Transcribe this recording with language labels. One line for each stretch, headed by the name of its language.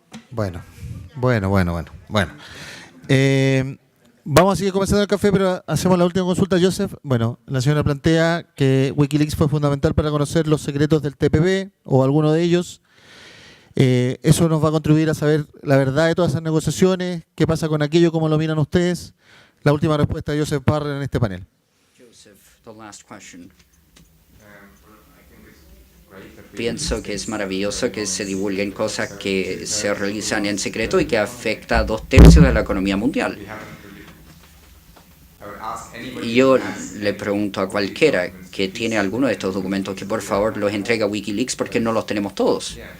Spanish: Bueno. Vamos a seguir conversando en el café, pero hacemos la última consulta, Joseph. Bueno, la señora plantea que Wikileaks fue fundamental para conocer los secretos del TPP o alguno de ellos. Eso nos va a contribuir a saber la verdad de todas esas negociaciones, qué pasa con aquello, cómo lo miran ustedes. La última respuesta de Joseph Parrer en este panel.
English: Joseph, the last question.
Spanish: Pienso que es maravilloso que se divulguen cosas que se realizan en secreto y que afecta a 2/3 de la economía mundial. Yo le pregunto a cualquiera que tiene alguno de estos documentos que por favor los entregue a Wikileaks porque no los tenemos todos.